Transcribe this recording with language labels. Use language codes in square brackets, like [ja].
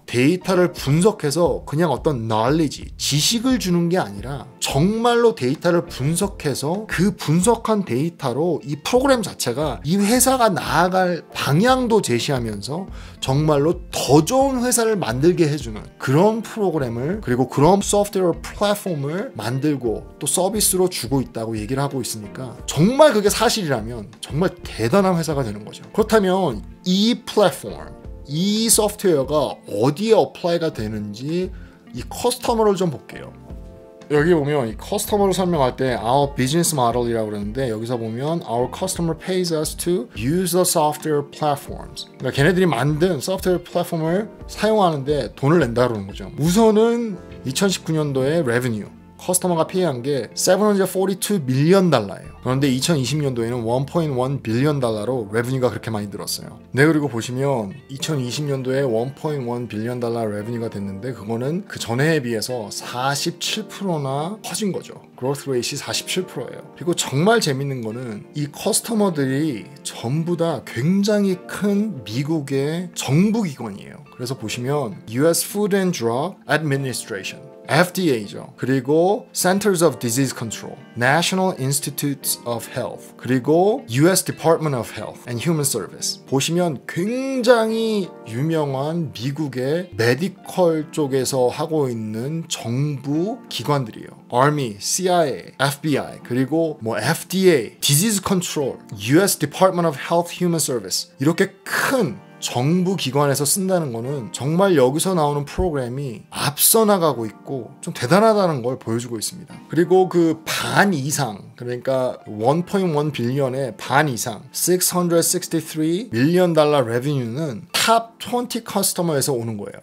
[ko] 데이터를 분석해서 그냥 어떤 knowledge, 지식을 주는 게 아니라 정말로 데이터를 분석해서 그 분석한 데이터로 이 프로그램 자체가 이 회사가 나아갈 방향도 제시하면서 정말로 더 좋은 회사를 만들게 해주는 그런 프로그램을, 그리고 그런 소프트웨어 플랫폼을 만들고 또 서비스로 주고 있다고 얘기를 하고 있으니까, 정말 그게 사실이라면 정말 대단한 회사가 되는 거죠. 그렇다면 이 플랫폼, 이 소프트웨어가 어디에 어플라이가 되는지 이 커스터머를 좀 볼게요. 여기 보면 이 커스터머를 설명할 때 our business model이라고 그러는데, 여기서 보면 [en] our customer pays us to use the software platforms. [ko] 그러니까 걔네들이 만든 소프트웨어 플랫폼을 사용하는데 돈을 낸다 그러는 거죠. 우선은 2019년도에 revenue, 커스터머가 페이한 게 742 밀리언 달러예요. 그런데 2020년도에는 1.1 빌리언 달러로 레브뉴가 그렇게 많이 늘었어요. 네, 그리고 보시면 2020년도에 1.1 빌리언 달러 레브뉴가 됐는데, 그거는 그 전해에 비해서 47%나 커진 거죠. 그로스 레이트이 47%예요. 그리고 정말 재밌는 거는 이 커스터머들이 전부 다 굉장히 큰 미국의 정부 기관이에요. [en] 그래서 보시면 US Food and Drug Administration, FDA죠. 그리고 Centers of Disease Control, National Institutes of Health, 그리고 US Department of Health and Human Service. [ko] 보시면 굉장히 유명한 미국의 메디컬 쪽에서 하고 있는 정부 기관들이에요. [en] Army, CIA, FBI, 그리고 뭐 FDA, Disease Control, US Department of Health, Human Service. [ko] 이렇게 큰 정부 기관에서 쓴다는 거는 정말 여기서 나오는 프로그램이 앞서 나가고 있고 좀 대단하다는 걸 보여주고 있습니다. 그리고 그 반 이상, 그러니까 1.1 빌리언의 반 이상 663 밀리언 달러 레비뉴는 탑 20 커스터머에서 오는 거예요.